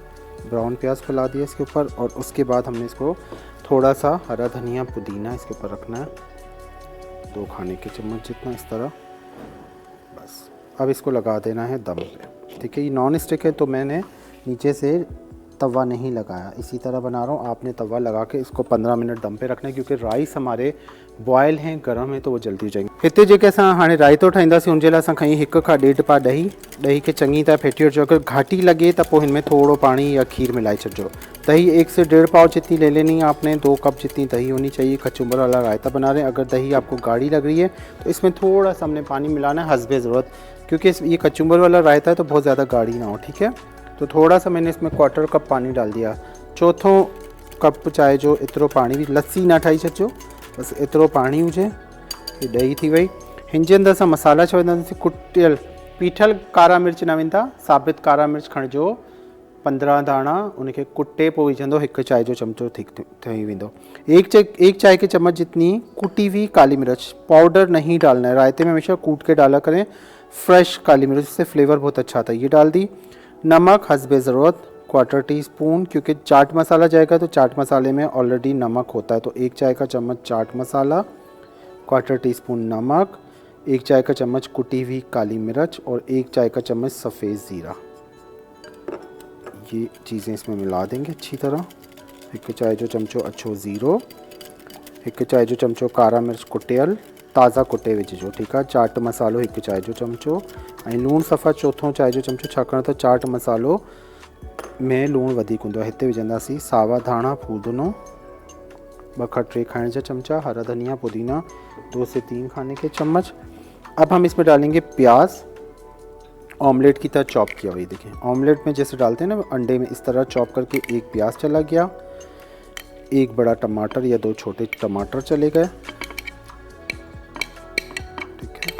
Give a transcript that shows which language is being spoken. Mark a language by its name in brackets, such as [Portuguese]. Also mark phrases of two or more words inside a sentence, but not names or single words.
[Urdu] براؤن پیاز پھیلا دیا اس کے اوپر، اور اس کے بعد ہم نے اس کو تھوڑا سا ہرا دھنیا پودینہ اس کے اوپر رکھنا ہے، 2 کھانے کے چمچ جتنا، اس طرح بس. اب اس کو لگا دینا ہے دم پہ، ٹھیک ہے۔ یہ [English] non stick [Urdu] ہے تو میں نے نیچے سے توا نہیں لگایا، اسی طرح بنا رہا ہوں. آپ نے توا لگا کے اس کو 15 منٹ دم پہ رکھنا ہے، کیونکہ رائس ہمارے بوائل ہیں، گرم ہے، تو وہ جلدی ہو جائیں گے. [Sindhi] हिते जेके असां हाणे रायतो ठाहींदासीं उन जे लाइ असां खई 1 खां 1.5 पा ॾही खे चङी तरह फेंटे वठिजो। अगर घाटी लगे तो पोइ इनमें थोड़ो पानी या खीर मिलाई छॾिजो। [Urdu] دہی 1 سے 1.5 پاؤ جتنی لے لینی ہے آپ نے، 2 کپ جتنی دہی ہونی چاہیے. کچومبر والا رائتہ بنا رہے ہیں، اگر دہی آپ کو گاڑھی لگ رہی ہے تو اس میں تھوڑا سا ہم نے پانی ملانا ہے حسبِ ضرورت، کیونکہ یہ کچومبر والا رائتہ ہے تو بہت زیادہ گاڑھی نہ ہو، ٹھیک ہے. تو تھوڑا سا میں نے اس میں 1/4 کپ پانی ڈال دیا. [Sindhi] चौथों कप चाहे जो एतिरो पानी भी, लस्सी ना ठाही छॾिजो, बस एतिरो पानी हुजे। ये ॾही थी वई। हिन जे अंदरि असां मसाला छा विझंदासीं, कुटियल पीठल कारा मिर्च न विझंदा, साबित कारा मिर्च खणिजो 15 दाणा, उनखे कुटे पोइ विझंदो, 1 चाय जो चमचो ठही वेंदो। [Urdu] 1 چائے کے چمچ جتنی کٹی ہوئی کالی مرچ، پاؤڈر نہیں ڈالنا ہے، رائتے میں ہمیشہ کوٹ کے ڈالا کریں، فریش کالی مرچ، اس سے فلیور بہت اچھا آتا ہے، یہ ڈال دی. نمک حسبِ ضرورت 1/4 ٹی اسپون، کیونکہ چاٹ مصالحہ جائے گا تو چاٹ مصالحے میں آلریڈی نمک ہوتا ہے. تو 1 چائے کا چمچ چاٹ مصالحہ، 1/4 ٹی اسپون نمک، 1 چائے کا چمچ کٹی ہوئی کالی مرچ، اور 1 چائے کا چمچ سفید زیرہ. یہ چیزیں اس میں ملا دیں گے اچھی طرح. [Sindhi] 1 चाय जो चमचो अछो ज़ीरो, 1 चाय जो चमचो कारा मिर्च कुटियल ताज़ा कुटे विझिजो, [Urdu] ٹھیک ہے. [Sindhi] चाट मसालो 1 चाय जो चमचो, ऐं लूण सफ़ा 4थों चाय जो चमचो, छाकाणि त चाट मसालो में लूण वधीक हूंदो आहे। हिते विझंदासीं सावा धाणा फूदनो 2 खां 3 खाने का चमचा, [Urdu] ہرا دھنیا پودینہ 2 سے 3 کھانے کے چمچ. اب ہم اس میں ڈالیں گے پیاز، آملیٹ کی طرح چاپ کیا ہوا. دیکھیے آملیٹ میں جیسے ڈالتے ہیں نا انڈے میں، اس طرح چاپ کر کے 1 پیاز چلا گیا، 1 بڑا ٹماٹر یا 2 چھوٹے ٹماٹر چلے گئے، ٹھیک ہے.